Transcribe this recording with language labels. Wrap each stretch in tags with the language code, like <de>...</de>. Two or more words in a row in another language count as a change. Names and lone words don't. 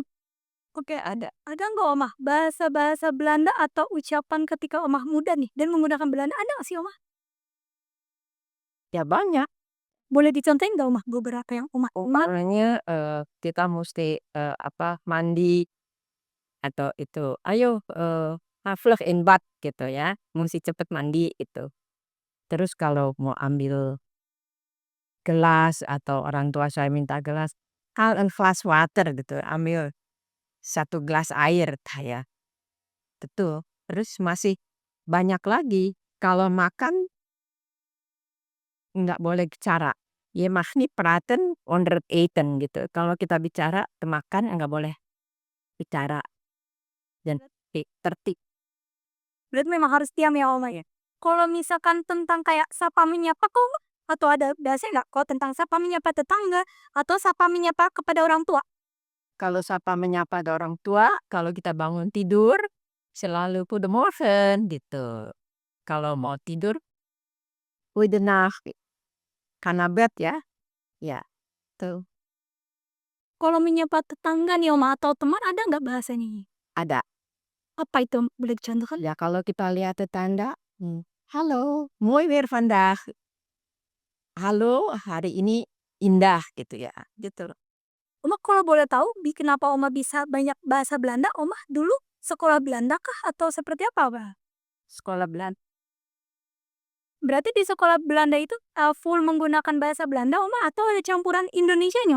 <id>Oke, ada nggak Oma bahasa-bahasa Belanda atau ucapan ketika Oma muda nih dan menggunakan Belanda, ada nggak sih Oma? Ya banyak. Boleh dicontohin nggak Oma beberapa yang Oma ingat? Umpamanya kita mesti mandi atau itu, ayo</id> <nl>vlug in bad</nl> <id>gitu ya, mesti cepet mandi itu. Terus kalau mau ambil gelas atau orang tua saya minta gelas,</id> <nl>"Haal een glas water,"</nl> <id>gitu, ambil 1 gelas air ya. Betul. Terus masih banyak lagi kalau makan nggak boleh bicara.</id> <nl>"Je mag niet praten onder het eten,"</nl> <id>gitu. Kalau kita bicara makan nggak boleh bicara dan tertib. Berarti memang harus diam ya Oma ya? Kalau misalkan tentang kayak sapa menyapa kok Oma? Atau ada bahasanya nggak kok tentang sapa menyapa tetangga atau sapa menyapa kepada orang tua? Kalau sapa menyapa ada orang tua, kalau kita bangun tidur selalu goedemorgen gitu. Kalau mau tidur goedenacht karena bed ya. Ya, tuh Kalau menyapa tetangga nih Oma atau teman ada nggak bahasanya? ada. Apa itu boleh dicontohkan? Ya kalau kita lihat tetangga, halo,</id> <nl>mooi weer vandaag.</nl> <id>Halo, hari ini indah gitu ya. Gitu loh. Oma kalau boleh tahu kenapa Oma bisa banyak bahasa Belanda? Oma dulu sekolah Belanda kah atau seperti apa Pak? Sekolah Belanda Berarti di sekolah Belanda itu full menggunakan bahasa Belanda Oma atau ada campuran Indonesia nih Oma?</id>